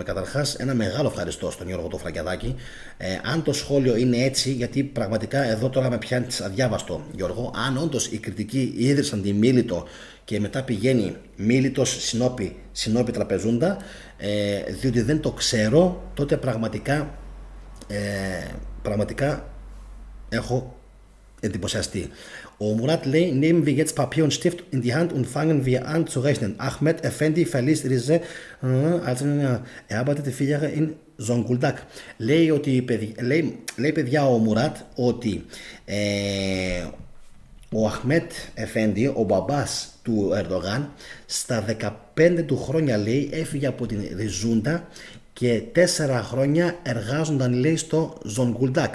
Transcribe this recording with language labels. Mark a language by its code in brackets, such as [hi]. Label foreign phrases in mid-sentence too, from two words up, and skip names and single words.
[el] Καταρχάς, ένα μεγάλο ευχαριστώ στον Γιώργο το Φραγκιαδάκη. Αν το σχόλιο είναι έτσι, γιατί πραγματικά εδώ τώρα με πιάνει αδιάβαστο, Γιώργο, αν όντως οι κριτικοί ίδρυσαν τη Μίλητο και μετά πηγαίνει Μίλητος Συνόπη Τραπεζούντα, διότι δεν το ξέρω, τότε πραγματικά έχω εντυπωσιαστεί. Ο Murat λέει: [de] Nehmen wir jetzt Papier und Stift in die Hand und fangen wir an zu rechnen. Ahmed Effendi verließ Rize, also er arbeitete 4 Jahre in Zonguldak. [el] Λέει παιδιά ο Murat ότι ο Αχμέτ Εφέντι, ο μπαμπάς του Ερντογάν, στα 15 του χρόνια, λέει, έφυγε από την Ριζούντα και 4 χρόνια εργάζονταν, λέει, στο Ζονγκουλντάκ.